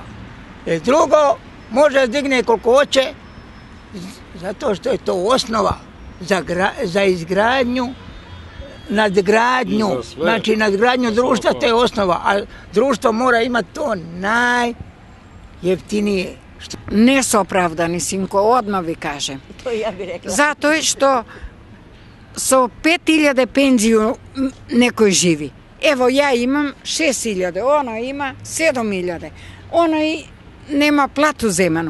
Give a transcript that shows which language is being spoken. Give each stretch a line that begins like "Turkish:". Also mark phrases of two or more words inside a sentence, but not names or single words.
Serbian: I drugo, može digne koliko hoće, zato što je to osnova za izgradnju, nadgradnju, znači nadgradnju društva, to je osnova, a društvo mora imati to najjeftinije.
Macedonian: Не се оправдани, синко, одма ви кажем. Затоа што со 5000 пензију некој живи.
Serbian: Ево, ја имам 6000, она има 7000. Она и нема плату земано.